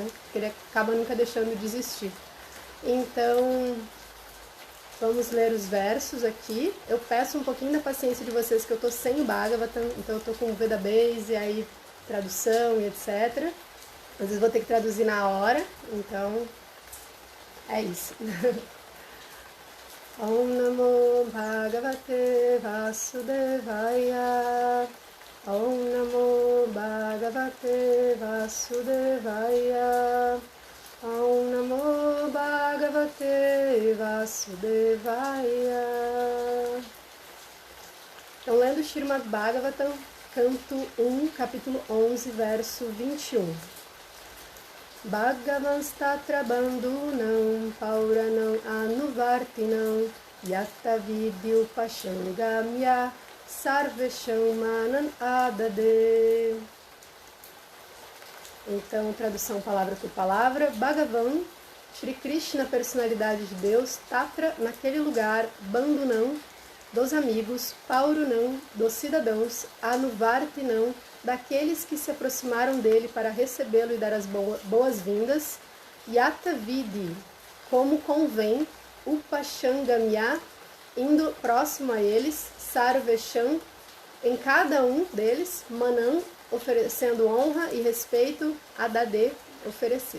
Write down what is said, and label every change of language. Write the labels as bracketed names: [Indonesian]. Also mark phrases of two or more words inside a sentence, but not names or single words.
[Portuguese] Porque ele acaba nunca deixando de existir. Então, vamos ler os versos aqui. Eu peço um pouquinho da paciência de vocês, que eu tô sem o Bhagavatam, então eu tô com o Vedabase, aí tradução e etc. Às vezes vou ter que traduzir na hora, então é isso. [Sanskrit] Om Namo Bhagavate Vasudevaya Om Namo Bhagavate Vasudevaya Om Namo Bhagavate Vasudevaya. [Portuguese] Então, lendo Srimad Bhagavatam, canto 1, capítulo 11, verso 21. [Sanskrit] Bhagavastatra bandhunam pauranam anuvartinam yatta vidyu pashangamya sarvesham manan adade. [Portuguese] Então, tradução palavra por palavra. Bhagavan, Shri Krishna, personalidade de Deus, Tatra, naquele lugar, Bandhunam, dos amigos, Paurunam, dos cidadãos, Anuvartinam, daqueles que se aproximaram dele para recebê-lo e dar as boas-vindas, [Sanskrit] Yatta Vidi, [Portuguese] como convém, Upashangamya, indo próximo a eles, Sarvesham, em cada um deles, Manam, oferecendo honra e respeito, Adade, oferecer.